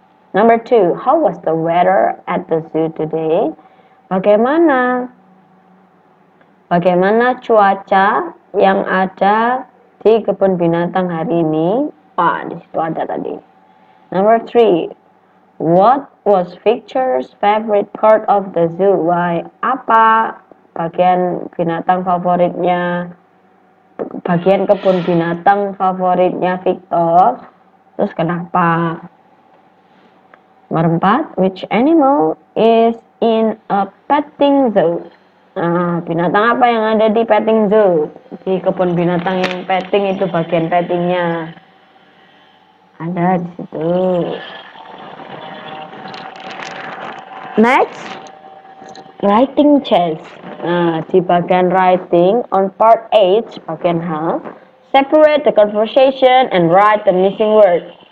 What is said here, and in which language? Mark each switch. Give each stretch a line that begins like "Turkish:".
English: Number 2, how was the weather at the zoo today?
Indonesian: Bagaimana cuaca yang ada di kebun binatang hari ini? Di situ ada tadi.
English: Number 3, what was Victor's favorite part of the zoo? Why?
Indonesian: Apa bagian kebun binatang favoritnya Victor? Terus kenapa? Nomor 4,
English: which animal is in a petting zoo?
Indonesian: Nah, binatang apa yang ada di petting zoo? Di kebun binatang yang petting itu bagian pettingnya. Ada di situ.
English: Next, writing chess.
Indonesian: Nah, di bagian
English: writing on part H,
Indonesian: bagian H,
English: separate the conversation and write the missing word.